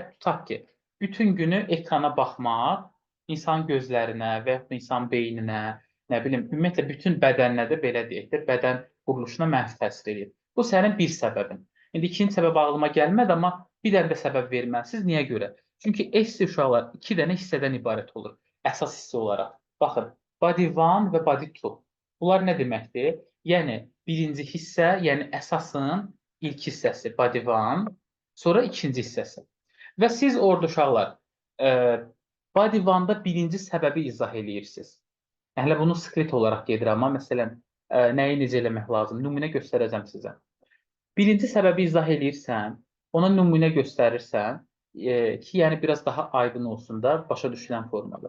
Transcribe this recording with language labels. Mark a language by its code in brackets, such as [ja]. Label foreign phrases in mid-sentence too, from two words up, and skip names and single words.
[az] Tutaq ki, bütün günü ekrana baxmaq insan gözlərinə və yaxud da insan beyninə, nə bilim, ümumiyyətlə bütün bədəninə də belə deyək də, bədən quruluşuna mənfi təsir eləyir. Bu sənin bir səbəbin. İndi ikinci səbəb ağlıma gəlmədi, amma bir dənə də səbəb verməlisiniz. Niyə görə? Çünki esse uşaqlar iki dənə hissədən ibarət olur. Əsas hissə olaraq. Baxın, [en] body one və body two. [az] Bunlar nə deməkdir? Yəni, birinci hissə, yəni əsasın ilk hissəsi [en] body one, [az] sonra ikinci hissəsi. Və siz orada uşaqlar [en] body one-da [az] birinci səbəbi izah eləyirsiniz. Hələ bunu skrit olaraq gedirəm, amma məsələn, nəyi necə eləmək lazım? Nümunə göstərəcəm sizə. Birinci səbəbi izah eləyirsən, ona nümunə göstərirsən ki, yəni biraz daha aydın olsun da, başa düşülən formada.